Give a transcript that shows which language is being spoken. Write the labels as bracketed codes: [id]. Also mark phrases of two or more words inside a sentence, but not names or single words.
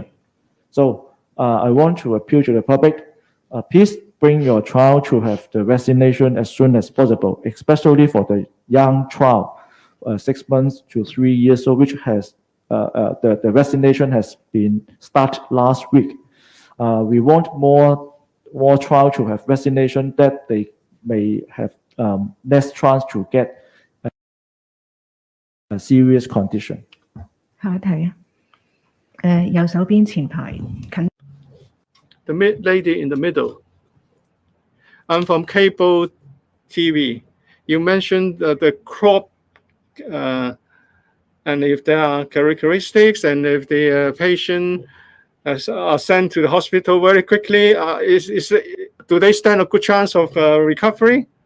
[en] So I want to appeal to the public, please bring your child to have the vaccination as soon as possible, especially for the young child, 6 months to 3 years old, which has the vaccination has been started last week. We want more child to have vaccination, that they may have less chance to get a serious condition. [yue] 下一題啊，右手邊前排近 [en] The lady in the middle. I'm from cable TV. You mentioned the crop, and if there are characteristics, and if the patient are sent to the hospital very quickly, do they stand a good chance of recovery?